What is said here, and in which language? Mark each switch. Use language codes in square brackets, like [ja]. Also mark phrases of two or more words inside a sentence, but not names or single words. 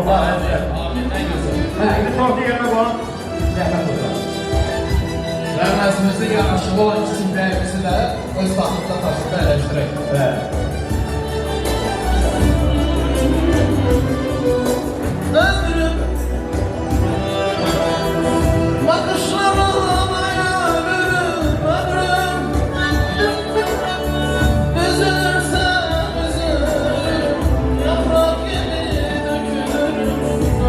[az] əziyyət. Amin, nə gözəl. İndi tortu yerinə qoyun. Zəhmət olsun. Və məhzimizdə yaraşıqlı olan kiçik bəyimizi də öz taxtında taşıda əyləşdirək. [tr] Evet. Ömrüm bakışlarına ömrüm üzülürsem üzülürüm yaprak gibi dökülürüm